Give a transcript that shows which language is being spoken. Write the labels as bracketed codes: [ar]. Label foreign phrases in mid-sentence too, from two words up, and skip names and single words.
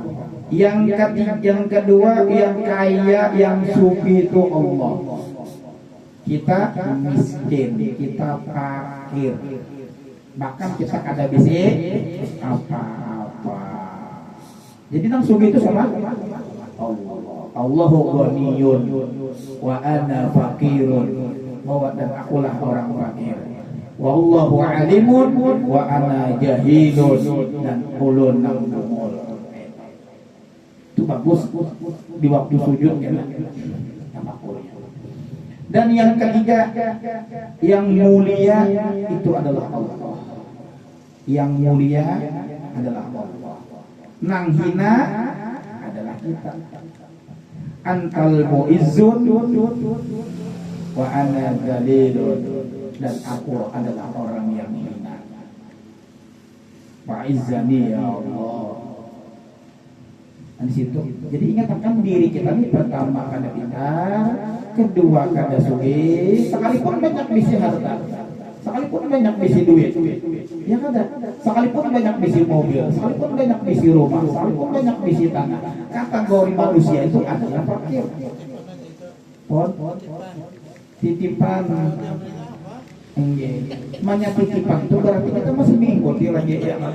[id] Yang kedua, yang kaya, yang sufi itu Allah. Kita miskin, kita fakir. Bahkan kita kada bisa apa-apa. [bjn] Jadi nang sugi itu sama [ar] الله غني وأنا فقير. [bjn] Bahwa dan akulah orang fakir. [ar] والله عليم وأنا جاهل, [bjn] dan ulun nang bungul. [id] Itu bagus di waktu sujud ya. Dan yang ketiga, yang mulia itu adalah Allah. Yang mulia adalah Allah. [bjn] Nang hina adalah kita. [ar] أنت المعز وأنا ذليل, [id] dan aku adalah orang yang hina. [ar] فأعزني يا الله. [id] Di situ. [bjn] Jadi ingatkan diri kita ini, pertama kada pintar, kedua kada sugih, sekalipun banyak bisi harta, sekalipun banyak bisi duit, ya kada, sekalipun banyak bisi mobil, sekalipun banyak bisi rumah, sekalipun banyak bisi tanah, kategori manusia itu adalah fakir. [id] Titipan, banyak titipan itu berarti kita masih mengikuti lagi ya.